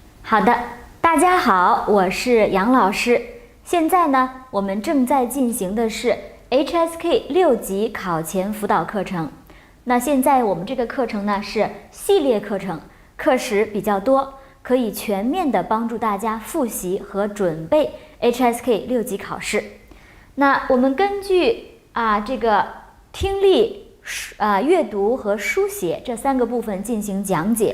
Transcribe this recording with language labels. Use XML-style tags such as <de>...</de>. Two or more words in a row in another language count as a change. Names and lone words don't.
<zh>好的，大家好，我是杨老師。現在呢，我們正在進行的是 HSK 6 級考前輔導課程。那現在我們這個課程呢是系列課程，課時比較多，可以全面的幫助大家複習和準備 HSK 6級考試。那我們根據這個聽力、閱讀和書寫這3個部分進行講解。</zh>